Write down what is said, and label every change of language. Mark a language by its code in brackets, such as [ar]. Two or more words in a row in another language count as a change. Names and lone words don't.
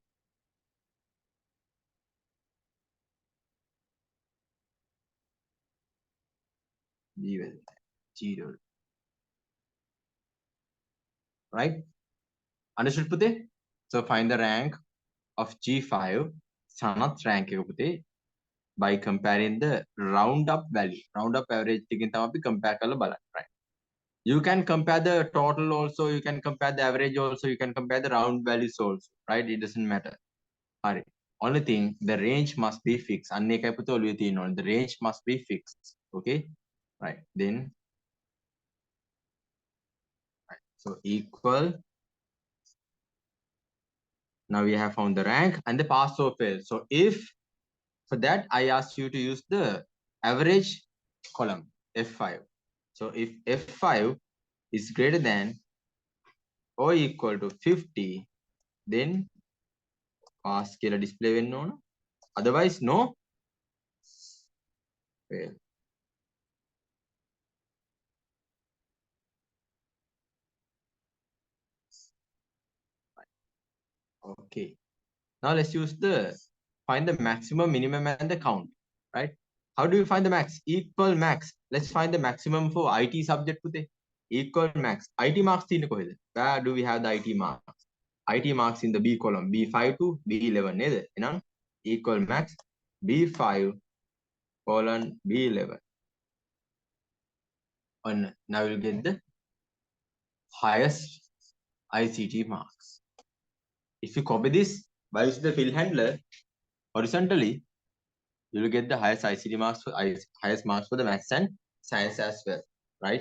[en] G$. Right? Understood පුතේ? So find the rank of G5 Sanat's rank [si] එක පුතේ [en] by comparing the round up value. Round up average [si] එකෙන් තමයි අපි compare කරලා බලන්නේ. [en] Right? You can compare the total also, you can compare the average also, you can compare the round values also. Right? It doesn't matter. Alright. Only thing, the range must be fixed. [si] අන්න එකයි පුතේ ඔළුවේ තියෙන්න ඕනේ. [en] The range must be fixed. Okay? Right. Then right. So equal. Now we have found the rank and the pass or fail. So if for that I ask you to use the average column F5. So if F5 is greater than or equal to 50, then pass [si] කියලා display වෙන්න ඕන. [en] Otherwise no fail. Okay. Now let's use the find the maximum, minimum, and the count. Right? How do you find the max? Equal max. Let's find the maximum for IT subject today. Equal max. IT marks [si] තියෙන්නේ කොහෙද? [en] Where do we have the IT marks? IT marks in the B column. B5 to B11 නේද? එහෙනම් equal max B5 colon B11. And now we'll get the highest ICT marks. If you copy this by using the fill handler horizontally, you will get the highest ICT marks for highest marks for the maths and science as well, right?